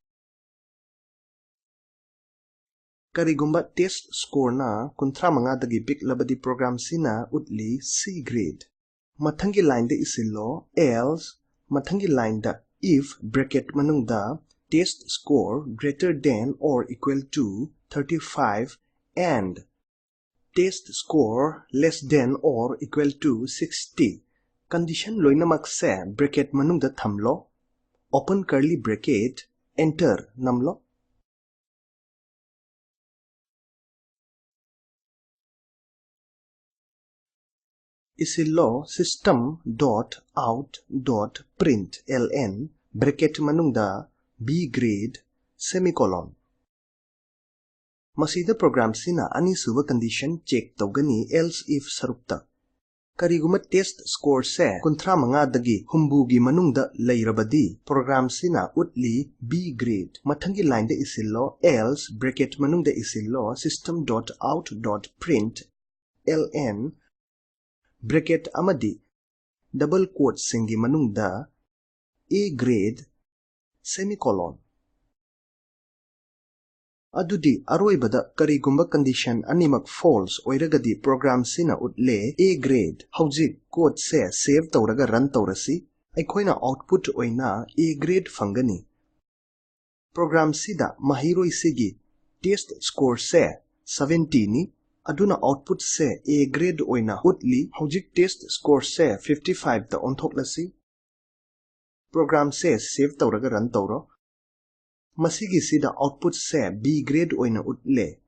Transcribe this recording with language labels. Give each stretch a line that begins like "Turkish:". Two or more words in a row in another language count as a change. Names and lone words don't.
Manipuri: karigumba
English: test score
Manipuri: na kunthra manga dagi pick labadi program sina utli C grade mathangi line da isillo else mathangi line da
English: if bracket
Manipuri: manungda
English: test score greater than or equal to 35 and test score less than or equal to 60 condition
Manipuri: loinamak se bracket manungda thamlo
English: open curly bracket enter
Manipuri: namlo isillo
English: system.out.println bracket
Manipuri: manungda
English: B grade semicolon
Manipuri: masida program sina ani suba condition check tawgani
English: else if
Manipuri: sarukta kariguma
English: test score
Manipuri: se kunthra manga dagi humbugi manungda leirabadi program sina utli B grade mathangi line da isillo else bracket manungda isillo
English: system.out.println bracket
Manipuri: amadi
English: double quote
Manipuri: singi manungda
English: A grade semicolon
Manipuri: adudi aroibada karigumba condition animak false oiragadi program sina utle
English: A grade
Manipuri: hojik code se save tawraga run tawrasi aikoina output oina
English: A grade
Manipuri: fangani program sida mahiroi sigi
English: test score
Manipuri: se 70 ni aduna output se
English: A grade
Manipuri: oina utli hojik
English: test score
Manipuri: se 55 da onthoklasi program se save tawraga run tawro masigi sida output se
English: B grade
Manipuri: oina utle